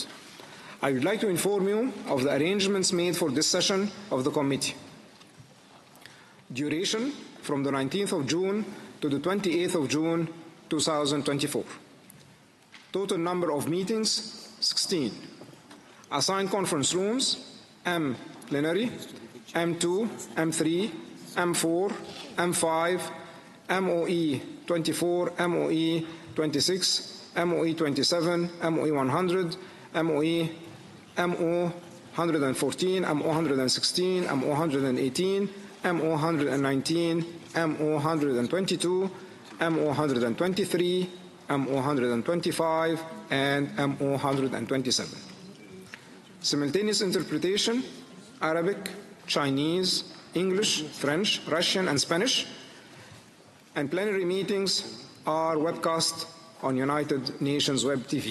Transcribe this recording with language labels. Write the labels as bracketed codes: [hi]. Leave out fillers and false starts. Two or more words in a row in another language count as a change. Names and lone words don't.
[en] I would like to inform you of the arrangements made for this session of the committee. Duration from the 19th of June to the 28th of June 2024. Total number of meetings 16. Assigned conference rooms M plenary, M2, M3, M4, M5, MOE 24, MOE 26, MOE 27, MOE 100, MO 114, MO 116, MO 118, MO 119, MO 122, MO 123, MO 125, and MO 127. Simultaneous interpretation, Arabic, Chinese, English, French, Russian, and Spanish, and plenary meetings are webcast on United Nations Web TV.